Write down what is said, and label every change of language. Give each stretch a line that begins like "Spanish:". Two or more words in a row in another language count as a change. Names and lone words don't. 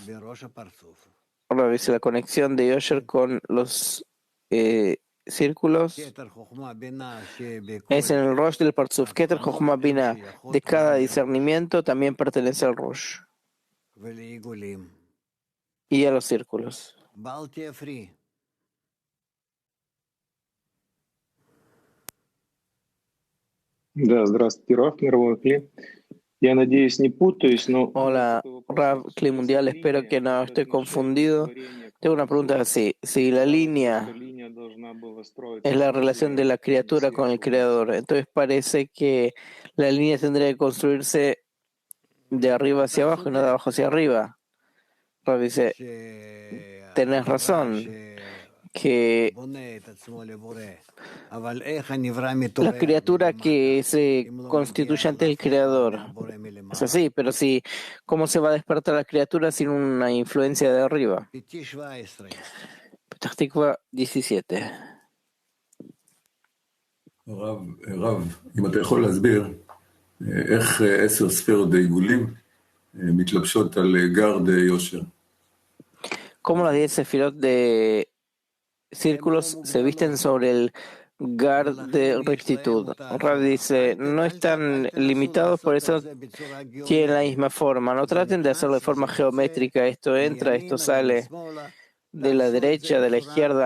Spanish: Ahora dice la conexión de Yosher con los círculos es en el Rosh del Partzuf.
Hebrew: Keter Chochma Bina
Spanish: de cada discernimiento también pertenece al Rosh y a los círculos.
Russian: Да, здравствуйте, Раф, мировой Кли. Я надеюсь, не путаюсь, но...
Spanish: Hola, Rav, Kli Mundial, espero que no estoy confundido. Tengo una pregunta así. Si la línea es la relación de la criatura con el Creador, entonces parece que la línea tendría que construirse de arriba hacia abajo y no de abajo hacia arriba. Rav dice, tenés razón, que la criatura que se constituye ante el Creador es así, pero si, ¿cómo se va a despertar la criatura sin una influencia de arriba? Petach Tikva 17.
Hebrew: רב, אם אתה יכול להסביר איך 10 ספירות בעיגולים מתלבשות על גרד יושר.
Spanish: ¿Cómo las 10 sefirot de círculos se visten sobre el Gard de rectitud? Rav dice, no están limitados, por eso tienen la misma forma. No traten de hacerlo de forma geométrica. Esto entra, esto sale de la derecha, de la izquierda.